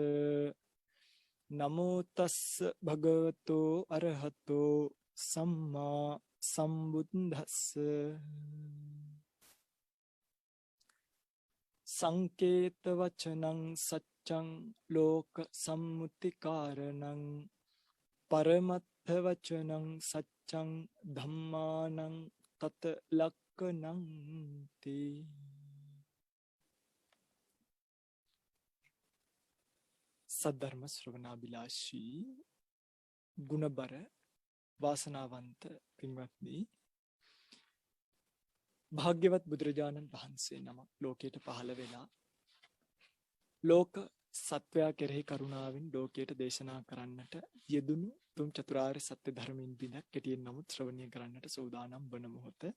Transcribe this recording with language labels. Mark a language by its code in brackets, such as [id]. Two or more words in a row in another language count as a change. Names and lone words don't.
[pi] නමෝ තස්ස භගවතෝ අරහතෝ සම්මා සම්බුද්දස්ස. සංකේත වචනං සච්ඡං ලෝක සම්මුති කාරණං පරමත්ථ වචනං සච්ඡං ධම්මානං තත ලක්ඛණං තී. [si] සද්ධර්ම ශ්‍රවණාබිලාෂී ගුණබර වාසනාවන්ත පින්වත්නි, භාග්‍යවත් බුදුරජාණන් වහන්සේ නමක් ලෝකයට පහළ වෙලා ලෝක සත්වයා කෙරෙහි කරුණාවෙන් ලෝකයට දේශනා කරන්නට යෙදුණු තුන් චතුරාර්ය සත්‍ය ධර්මයෙන් බිඳක් කෙටියෙන් නමුත් ශ්‍රවණය කරන්නට සූදානම් වන මොහොත